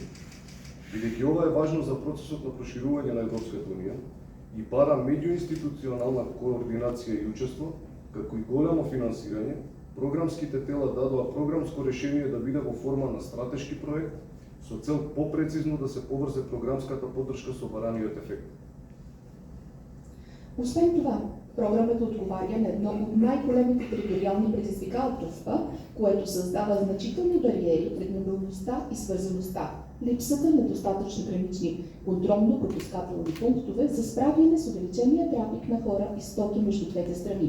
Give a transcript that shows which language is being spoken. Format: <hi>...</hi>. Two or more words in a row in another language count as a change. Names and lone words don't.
<mk>Бидејќи ова е важно за процесот на проширување на Европската унија и бара меѓуинституционална координација и учество, како и големо финансирање, програмските тела дадоа програмско решение да биде во форма на стратешки проект со цел попрецизно да се поврзе програмската поддршка со бараниот ефект.</mk> <bg>Освен това, програмата отговаря на едно от най-големите териториални предизвикателства, което създава значителни бариери пред мобилността и свързаността. Липсата на достатъчно гранични контролно-пропускателни пунктове за справяне с увеличения трафик на хора и стоки между двете страни.</bg>